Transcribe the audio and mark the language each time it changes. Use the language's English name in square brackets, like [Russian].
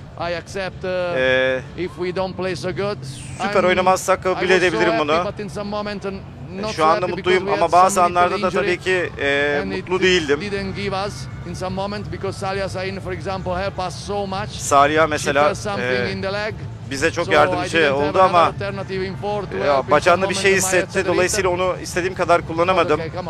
[English] I accept if we don't play so good. [Turkish] Süper oynamazsak kabul edebilirim bunu. Şu anda mutluyum ama bazı anlarda da tabii ki mutlu değildim. [English] In some moment because Salia Sain for example help us so much. [Turkish] Salia mesela bize çok yardımcı oldu ama bacağında bir şey hissetti. Dolayısıyla onu istediğim kadar kullanamadım.